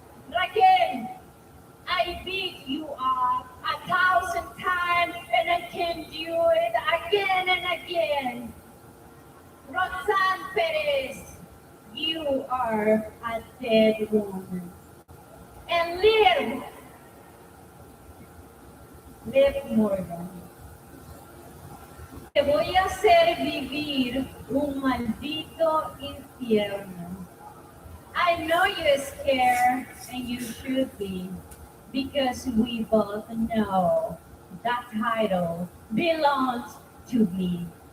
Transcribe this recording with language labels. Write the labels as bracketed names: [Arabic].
[English] Raquel, I beat you up 1,000 times and I can do it again and again. Roxanne Perez, you are a dead woman. [Spanish] And Liv Morgan, te voy a hacer vivir un maldito infierno. [English] I know you're scared, and you should be, because we both know that title belongs to me.